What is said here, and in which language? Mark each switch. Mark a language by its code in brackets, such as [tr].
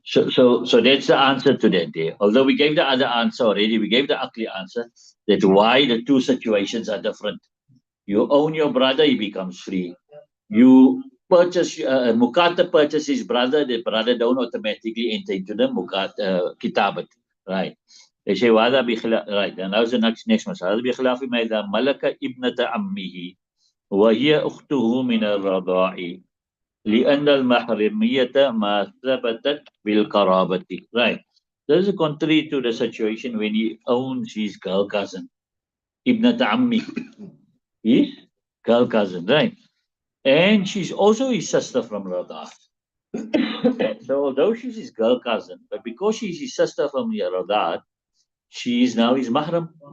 [en] So that's the answer to that day. Although we gave the other answer already, we gave the ugly answer that why the two situations are different. You own your brother, he becomes free. You purchase Mukata purchases brother, the brother don't automatically enter into the kitabat. Right. They say wada right. And that's the next masala. [ar] بخلاف ما إذا ملك ابنة عمه وهي أخته من الرضاع لأن المحرمية ما ثبتت بالقرابة. [en] Right. This is contrary to the situation when he owns his girl cousin. Ibn Ta'ammi, his girl cousin, right? And she's also his sister from Radha. So although she's his girl cousin, but because she's his sister from Radha, she is now his mahram.